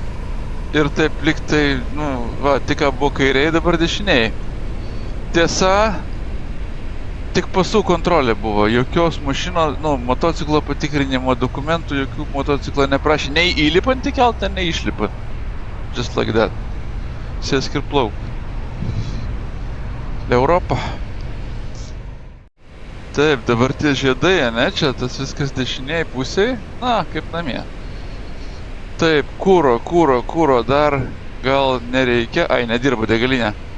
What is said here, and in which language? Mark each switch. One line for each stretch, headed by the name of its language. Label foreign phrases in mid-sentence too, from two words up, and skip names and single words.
Lithuanian: Ir taip liktai, tik buvo kairiai, dabar dešiniai. Tiesa, tik pasų kontrolė buvo, jokios mašino, motociklo patikrinimo dokumentų, jokių motociklo neprašė, nei įlipant į keltą, nei išlipant.
English: Just like that.
Lithuanian: Sėsk ir plauk. Europa. Taip, dabar tie žiedai, ne, čia tas viskas dešiniai pusėj, kaip namie. Taip, kūro, dar gal nereikia, nedirba degalinė.